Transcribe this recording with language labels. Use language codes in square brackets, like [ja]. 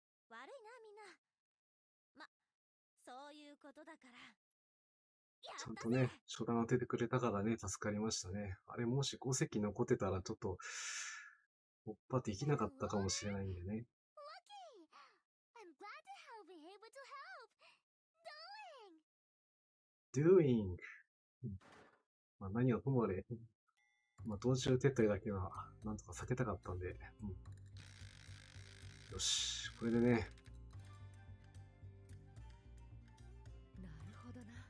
[ja] 悪いな、みんな。そういうことだから。ちゃんとね、 [en] 初段 [ja] 当ててくれたからね、助かりましたね。あれ、もし5隻残ってたら、ちょっと、突破できなかったかもしれないんでね。 [en] I'm glad to be able to help. doing! [ja] 何はともあれ、道中撤退だけは、なんとか避けたかったんで、よし、これでね、なるほどな。